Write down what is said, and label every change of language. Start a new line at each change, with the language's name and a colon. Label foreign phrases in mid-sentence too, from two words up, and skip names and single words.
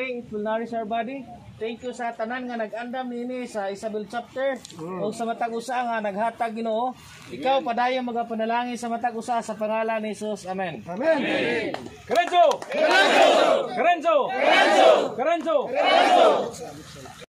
English: will nourish our body. Thank you
Cebuano: sa tanan nga nag-andam nini sa Isabel chapter o sa matag usa nga naghatag Ginoo. Ikaw padayon magapanalangin sa matag usa sa pangalan ni Jesus. Amen. Amen. Karenzo! Karenzo! Karenzo! Karenzo! Karenzo!